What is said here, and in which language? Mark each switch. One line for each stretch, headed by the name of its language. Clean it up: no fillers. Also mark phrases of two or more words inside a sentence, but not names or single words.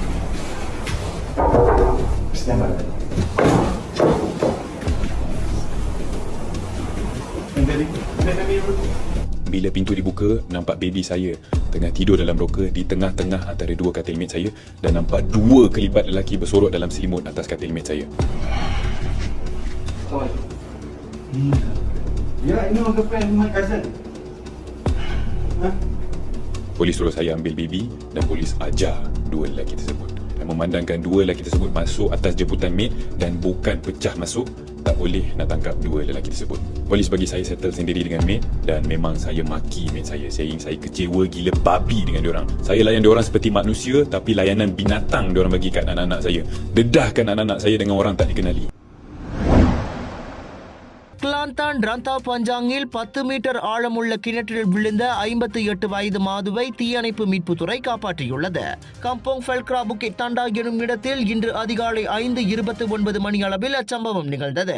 Malay: Bila pintu dibuka, nampak baby saya tengah tidur dalam roker di tengah-tengah antara dua katil mate saya, dan nampak dua kelibat lelaki bersorok dalam selimut atas katil mate saya.
English: Yeah, I know the friend my cousin.
Malay: Polis suruh saya ambil baby dan polis ajar dua lelaki tersebut. Dan memandangkan dua lelaki tersebut masuk atas jemputan mate dan bukan pecah masuk, tak boleh nak tangkap dua lelaki tersebut. Polis bagi saya settle sendiri dengan mate, dan memang saya maki mate saya, saying saya kecewa gila babi dengan diorang. Saya layan diorang seperti manusia, tapi layanan binatang diorang bagi kat anak-anak saya. Dedahkan anak-anak saya dengan orang tak dikenali.
Tamil: கிளாந்தான் ரந்தா பஞ்சாங்கில் 10 மீட்டர் ஆழமுள்ள கிணற்றில் விழுந்த 58 வயது மாதுவை தீயணைப்பு மீட்புத்துறை காப்பாற்றியுள்ளது. கம்போங் ஃபெல்க்ரா புக்கிட் தண்டா எனும் இடத்தில் இன்று அதிகாலை 5:29 மணி அளவில் அச்சம்பவம் நிகழ்ந்தது.